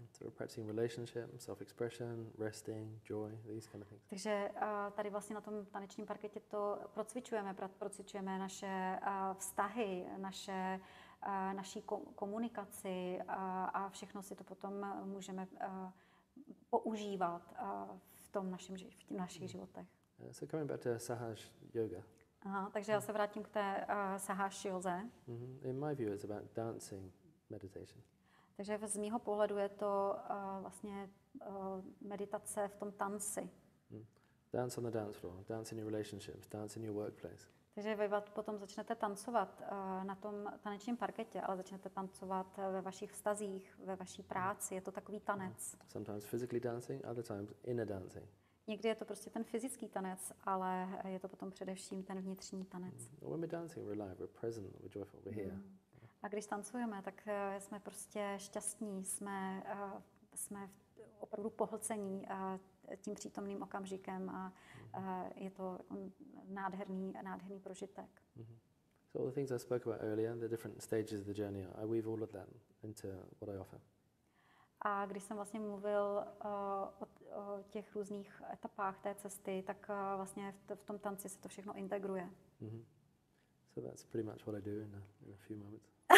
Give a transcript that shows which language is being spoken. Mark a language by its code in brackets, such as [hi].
[en] So we're practicing relationship, self-expression, resting, joy, these kind of things. [cs] Takže tady vlastně na tom tanečním parketě to procvičujeme naše vztahy, naší komunikaci a všechno si to potom můžeme používat v našich životech. [en] So coming back to Sahaj Yoga. [cs] Aha, takže já se vrátím k té Sahaj józe. [en] In my view, it's about dancing meditation. [cs] Takže z mýho pohledu je to vlastně meditace v tom tanci. [en] Dance on the dance floor, dance in your relationships, dance in your workplace. [cs] Takže vy potom začnete tancovat na tom tanečním parketě, ale začnete tancovat ve vašich vztazích, ve vaší práci. Je to takový tanec. [en] Sometimes physically dancing, other times inner dancing. [cs] Někdy je to prostě ten fyzický tanec, ale je to potom především ten vnitřní tanec. [en] When we're dancing, we're alive, we're present, we're joyful, we're here. [cs] A když tancujeme, tak jsme prostě šťastní, jsme opravdu pohlcení tím přítomným okamžikem a je to nádherný prožitek. [en] So all the things I spoke about earlier, the different stages of the journey, I weave all of that into what I offer. [cs] A když jsem vlastně mluvil o těch různých etapách té cesty, tak vlastně v tom tanci se to všechno integruje. [en] So that's pretty much what I do in a few moments.